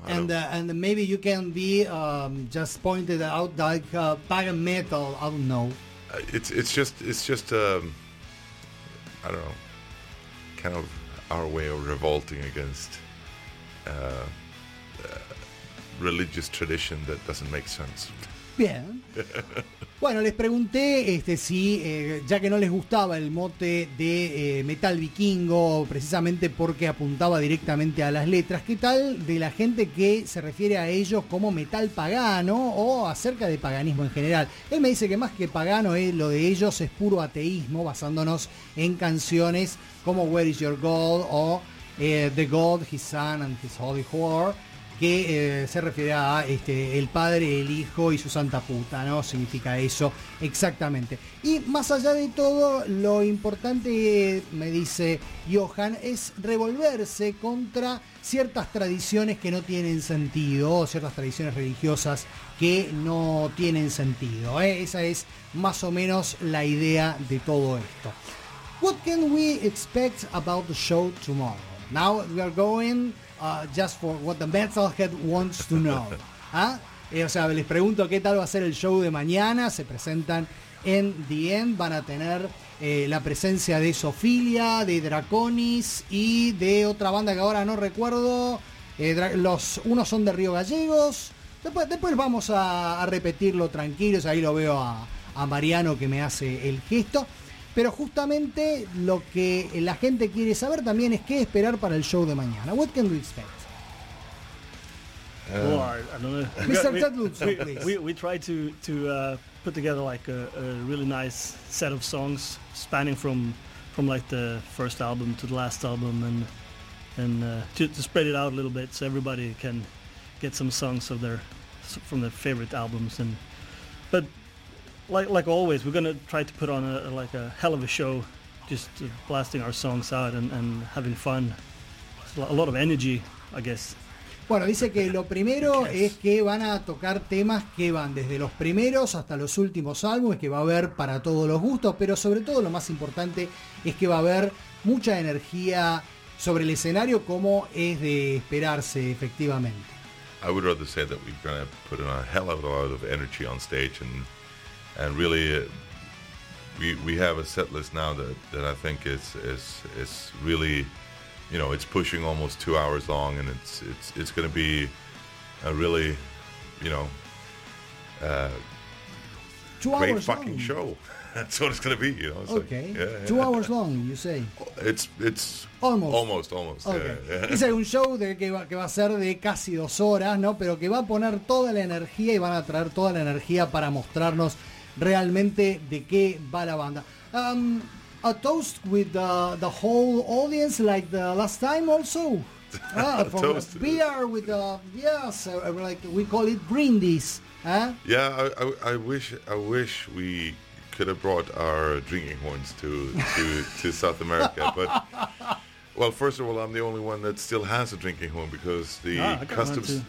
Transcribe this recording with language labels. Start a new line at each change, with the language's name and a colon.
English: And maybe you can be just pointed out like pagan metal. I don't know. It's just I don't know, kind of our way of revolting against religious tradition that doesn't make sense.
Spanish: Bien. Bueno, les pregunté si, ya que no les gustaba el mote de metal vikingo, precisamente porque apuntaba directamente a las letras, ¿qué tal de la gente que se refiere a ellos como metal pagano o acerca de paganismo en general? Él me dice que más que pagano, lo de ellos es puro ateísmo, basándonos en canciones como Where is Your God o The God, His Son, and His Holy War. que se refiere a el padre, el hijo y su santa puta, ¿no? Significa eso exactamente. Y más allá de todo, lo importante, me dice Johan, es revolverse contra ciertas tradiciones que no tienen sentido, ciertas tradiciones religiosas que no tienen sentido, ¿eh? Esa es más o menos la idea de todo esto.
English: What can we expect about the show tomorrow? Now we are going just for what the Metalhead wants to know. ¿Ah?
Spanish: O sea, les pregunto qué tal va a ser el show de mañana. Se presentan en The End. Van a tener la presencia de Sofilia, de Draconis y de otra banda que ahora no recuerdo. Unos son de Río Gallegos. Después vamos a repetirlo tranquilos. Ahí lo veo a Mariano que me hace el gesto. Pero justamente lo que la gente quiere saber también es qué esperar para el show de mañana.
English: What can we expect? Mr. Tedlund, please. We try to put together like a really nice set of songs spanning from like the first album to the last album and to spread it out a little bit so everybody can get some songs of their favorite albums but. Like always, we're gonna try to put on a hell of a show, just blasting our songs out and having fun. A lot of energy, I guess.
Spanish: Bueno, dice que lo primero es que van a tocar temas que van desde los primeros hasta los últimos álbumes, que va a haber para todos los gustos, pero sobre todo lo más importante es que va a haber mucha energía sobre el escenario, como es de esperarse, efectivamente.
English: I would rather say that we're gonna put on a hell of a lot of energy on stage and really, we have a set list now that I think is really, you know, it's pushing almost 2 hours long, and it's going to be a really, you know, great fucking long. Show. That's what it's going to be, you know. It's okay, like, yeah, yeah. 2 hours long, you say. It's almost. Okay. Yeah, yeah.
Spanish: Es un show que va a ser de casi 2 horas, ¿no? Pero que va a poner toda la energía y van a traer toda la energía para mostrarnos realmente de qué va la banda.
English: A toast with the whole audience like the last time also. From toast. Beer with the, yes, like we call it brindis. Huh? Yeah, I wish we could have brought our drinking horns to South America, but well, first of all, I'm the only one that still has a drinking horn because the customs...